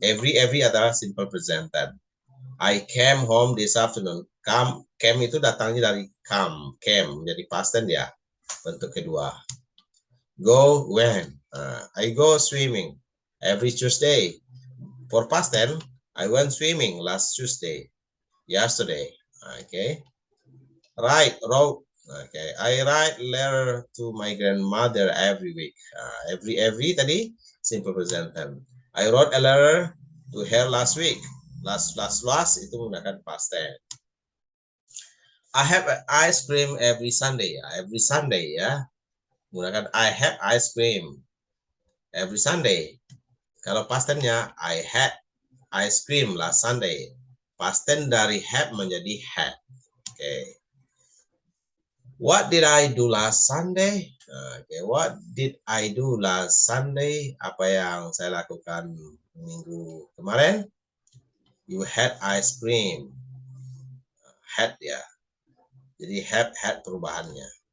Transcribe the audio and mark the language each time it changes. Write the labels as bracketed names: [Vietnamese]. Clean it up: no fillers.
[Indonesian] Every adalah simple present tense. [English] I came home this afternoon. [Indonesian] Came itu datangnya dari come, came menjadi past tense ya. Bentuk kedua. Go, when. [English] I go swimming every Tuesday. For past tense, I went swimming last Tuesday. Yesterday. Okay. Write, wrote. Okay, I write letter to my grandmother every week. Every tadi simple present tense. I wrote a letter to her last week. [Indonesian] Last itu menggunakan past tense. [English] I have ice cream every Sunday. Every Sunday ya. [Indonesian] Menggunakan [English] I have ice cream. every Sunday. [Indonesian] Kalau [English] past tense-nya I had ice cream last Sunday. [Indonesian] Past tense dari had menjadi had. [English] Okay. What did I do last Sunday? Okay, what did I do last Sunday? [Indonesian] Apa yang saya lakukan minggu kemarin? [English] You had ice cream. Had [Indonesian] ya. Jadi had perubahannya.